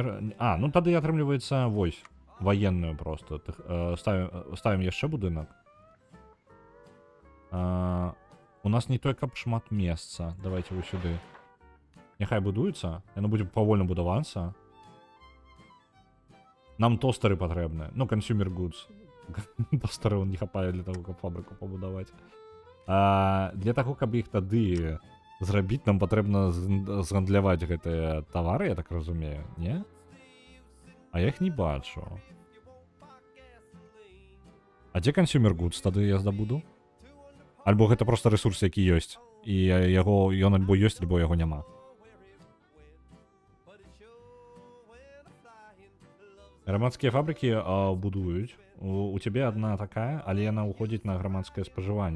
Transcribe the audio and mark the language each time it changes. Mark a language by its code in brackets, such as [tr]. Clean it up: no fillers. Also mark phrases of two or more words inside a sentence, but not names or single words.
[be] А, ну тады атрымліваецца, вось, военную просто. Ставім яшчэ будынак. У нас не той, каб шмат месца. Давайте вось сюды. Няхай будуецца. Яно будзе павольна будавацца. Нам тостары патрэбны. Ну, [en] consumer goods. [be] Тостары не хапае для того, каб фабрыку пабудаваць. Для таго, каб іх тады зрабіць, нам патрэбна згандляваць гэтыя тавары, я так разумею, не? А я іх не бачу. А дзе [en] consumer goods [be] тады я здабуду? Альбо гэта просто рэсурс, які ёсць, і ён альбо ёсць, альбо яго няма. Грамадскія фабрыкі будуюць. У цябе одна такая, але яна ўходзіць на грамадскае спажыванне.